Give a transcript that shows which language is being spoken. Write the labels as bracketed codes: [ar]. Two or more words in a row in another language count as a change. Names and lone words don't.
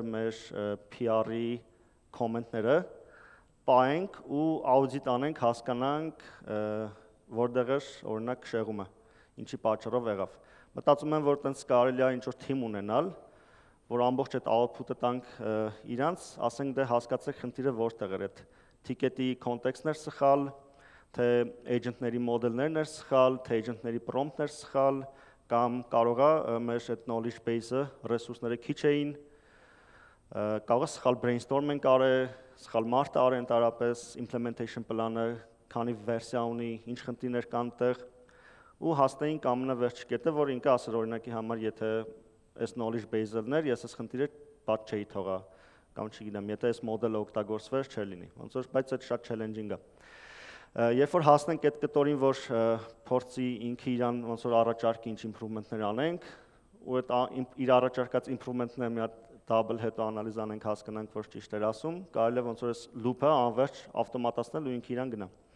[hy] մեր [en] PR-ի comment-ները [hy] պահենք ու audit անենք, հասկանանք որտեղ է օրինակ շեղումը, ինչի պատճառով եղավ։ Մտածում եմ, որ տենց կարելի է ինչ-որ թիմ ունենալ, որ ամբողջ այդ output-ը տանք իրանց, ասենք դե հասկացեք խնդիրը որտեղ էր այդ [en] ticket-ի context-ն [hy] էր սխալ, թե agent-ների մոդելներն էր սխալ, թե agent-ների prompt-ն էր սխալ, կամ կարող է մեր այդ [en] knowledge base-ը [hy] ռեսուրսները քիչ էին, կարող է սխալ brainstorm ենք արել, սխալ մարդ արել ընդհանրապես [en] implementation plանը, [hy] քանի վերսիա ունի, ինչ խնդիրներ կան տեղ, ու հասնեինք ամենավերջի կետը, որ ինքը ասել օրինակի համար, եթե այս [en] knowledge base-ն [hy] էր, ես այս խնդիրը բաց չէի թողա, կամ չգիտեմ, եթե այս մոդելը օգտագործվեր, չէր լինի, ոնց որ բայց այդ շատ challenging է։ Երբ որ հասնենք այդ կտորին, որ փորձի ինքը իրան ոնց որ առաջարկի ինչ improvement-ներ անենք, ու այդ իր առաջարկած improvement-ները մի հատ double հետո անալիզ անենք, հասկանանք, որ ճիշտ էր ասում, կարելի է ոնց որ այս loop-ը անverջ ավտոմատացնել ու ինքը իրան գնա։